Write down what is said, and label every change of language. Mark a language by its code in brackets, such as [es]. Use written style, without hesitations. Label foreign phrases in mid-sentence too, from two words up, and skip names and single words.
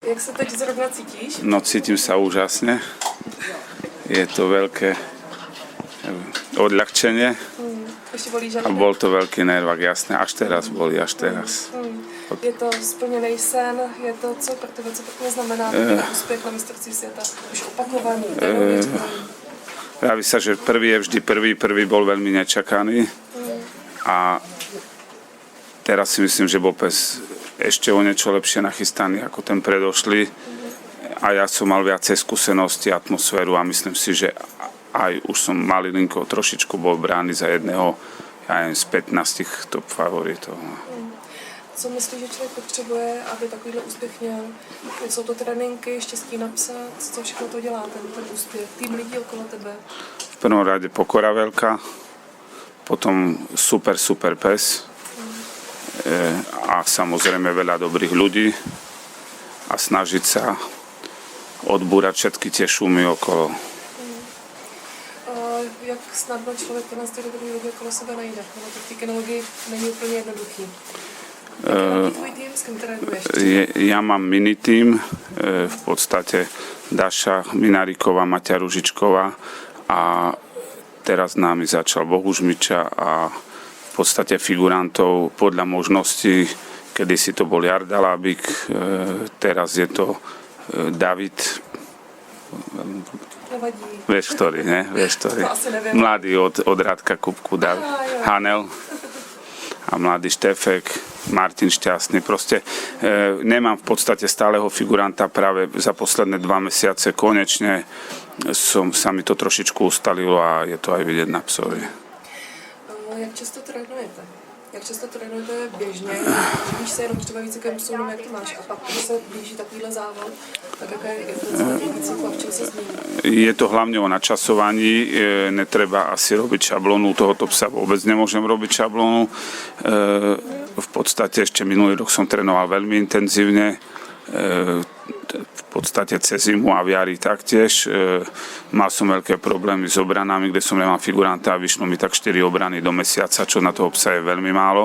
[cs] Jak sa teď zrovna cítiš? [sk] No cítim sa úžasne. Je to veľké odľahčenie. [cs] Ještě bolí žaludek? [sk] A bol to veľký nervák, jasné. Až teraz boli, až teraz. [cs] Je to splněný sen, je to co pro tebe, co to znamená ten úspěch na mistrovství světa? [sk] Už opakovaný, Praví sa, že prvý je vždy prvý. Prvý bol veľmi nečakaný. A teraz si myslím, že bol pes ešte o niečo lepšie nachystaný ako ten predošlý. A ja som mal viacej skúsenosti, atmosféru a myslím si, že aj už som malilinko trošičku bol brány za jedného, ja neviem, z 15 top favoritov. [cs] Co myslíš, že člověk potřebuje, aby takovýhle úspěch měl? Jsou to tréninky, štěstí napsat, co všechno to dělá, ten úspěch? Tým lidí okolo tebe? [sk] V prvom rade pokora veľká, potom super pes a samozrejme veľa dobrých ľudí a snažiť sa odbúrať všetky tie šumy okolo. [cs] Jak snadno člověk tenhle dobrý lidi okolo sebe najde? No, to v té kinologii není úplně jednoduchý. [sk] Tvoj tým, s kým trénuješ? Ja mám mini tým, v podstate Daša Mináriková, Maťa Ružičková a teraz námi začal Bohužmiča a v podstate figurantov podľa možností, kedysi to bol Jarda Lábik, teraz je to David, vieš ktorý, ne? Vieš ktorý. Mladý od Radka Kupku, David Hanel a mladý Štefek, Martin Šťastný. Proste nemám v podstate stáleho figuranta, práve za posledné 2 mesiace konečne sa mi to trošičku ustalilo a je to aj vidieť na psovi. [cs] Jak často trénujete? Jak často trénujete běžně? Živíš se jenom třeba výcvikem psů, jak to máš? A pak, když se blíží takovýhle závod, tak jaké je ten výcvik a v čem se změní? [sk] Je to hlavne o načasovaní, netreba asi robiť šablónu, tohoto psa vôbec nemôžem robiť šablónu. V podstate ešte minulý rok som trénoval veľmi intenzívne, v podstate cez zimu a v jari taktiež. Mal som veľké problémy s obranami, kde som nemal figuranta a vyšlo mi tak 4 obrany do mesiaca, čo na toho psa je veľmi málo.